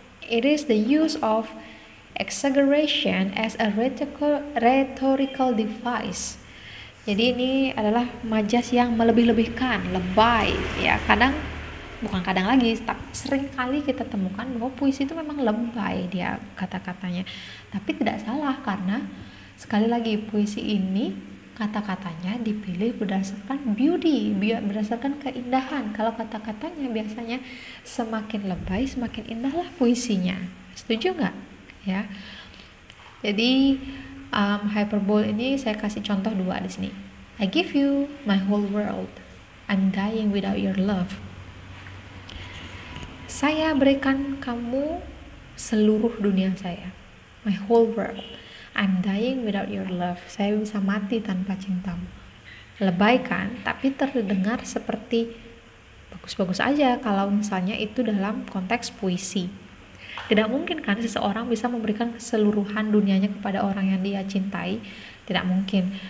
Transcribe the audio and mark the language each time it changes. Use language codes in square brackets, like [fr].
[en] It is the use of exaggeration as a rhetorical device. [id] Jadi ini adalah majas yang melebih-lebihkan, lebay ya. Bukan kadang lagi, tapi sering kali kita temukan bahwa puisi itu memang lebay dia kata-katanya. Tapi tidak salah, karena sekali lagi puisi ini kata-katanya dipilih berdasarkan beauty, berdasarkan keindahan. Kalau kata-katanya biasanya semakin lebay, semakin indahlah puisinya. Setuju nggak? Ya. Jadi hyperbole ini saya kasih contoh 2 di sini. [en] I give you my whole world, I'm dying without your love. [id] Saya berikan kamu seluruh dunia saya, [en] my whole world. I'm dying without your love. [id] Saya bisa mati tanpa cintamu. Lebay kan? Tapi terdengar seperti bagus-bagus aja kalau misalnya itu dalam konteks puisi. Tidak mungkin kan seseorang bisa memberikan keseluruhan dunianya kepada orang yang dia cintai. Tidak mungkin.